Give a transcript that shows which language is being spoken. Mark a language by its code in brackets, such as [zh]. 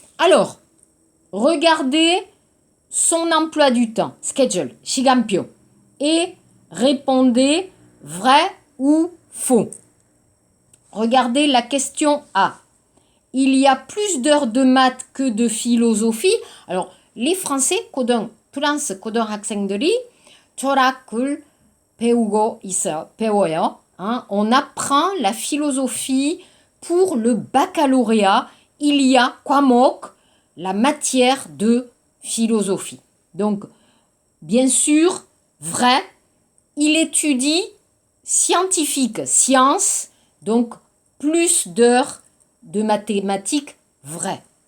[fr] Alors, regardez son emploi du temps, schedule, Shigampyo, et répondez vrai ou faux. Regardez la question A. Il y a plus d'heures de maths que de philosophie. Alors, les Français, [ko] 프랑스 고등학생들이 철학을 배워요. Hein? [fr] On apprend la philosophie pour le baccalauréat. Il y a 과목, la matière de philosophie. Donc, bien sûr, vrai, il étudie scientifique, science, donc plus d'heures de mathématiques, vrai.